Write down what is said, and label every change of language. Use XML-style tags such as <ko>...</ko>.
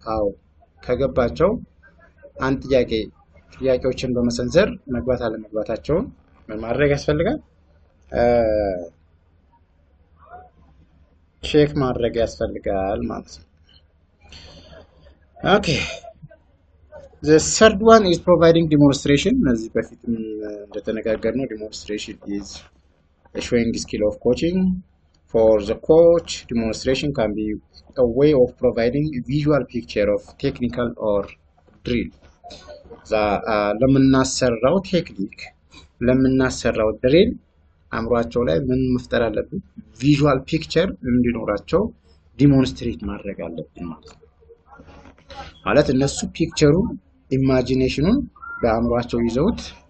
<am>አዎ። ከገባቸው አንድ ጥያቄዎችን በመሰንዘር መግባት አለመግባታቸውን ማድረግ ያስፈልጋል። ቼክ ማድረግ ያስፈልጋል ማለት ነው። ኦኬ</am> <en>the third one is providing demonstration.</en> <am>እነዚህ በፊትም እንደተነጋገርነው</am> <en>demonstration is a showing skill of coaching. For the coach, demonstration can be a way of providing a visual picture of technical or drill.</en> <am>ለምናሰራው ቴክኒክ ለምናሰራው ድሪል አእምሯቸው ላይ ምን መፍጠር አለብን? ቪዥዋል ፒክቸር እንዲኖራቸው ዲሞንስትሬት ማድረግ አለብን ማለት እነሱ ፒክቸሩን ኢማጂኔሽኑን በአእምሯቸው ይዘውት</am>